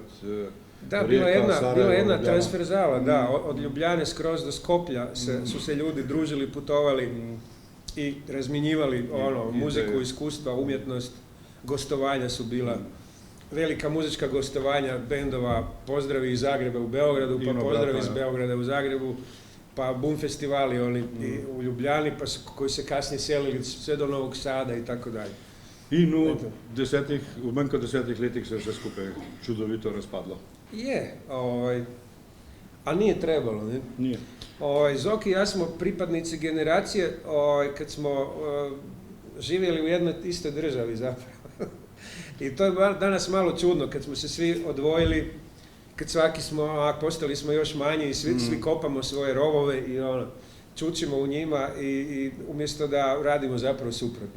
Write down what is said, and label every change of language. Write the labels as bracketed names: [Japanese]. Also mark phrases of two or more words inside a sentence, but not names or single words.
[Croatian] da, bila je jedna transferzala, da, od Ljubljane skroz do Skoplja su se ljudi družili, putovali i razmjenjivali muziku, iskustva, umjetnost, gostovanja su bila. Velika muzička gostovanja bendova, pozdravi iz Zagreba u Beogradu, pa pozdravi iz Beograda u Zagrebu, pa Bum festivali u Ljubljani, pa koji se kasnije selili sve do Novog Sada i tako dalje. [Slovenian] In v manj kot 10 letih se je vse skupaj čudovito razpadlo. Je, [Croatian] a nije trebalo, ne? Nije. Zoki i ja smo pripadnici generacije kad smo živjeli u jednoj istoj državi zapravo. I to je danas malo čudno, kad smo se svi odvojili, kad postali smo još manji i svi kopamo svoje rovove i čučimo u njima i umjesto da radimo zapravo suprotno.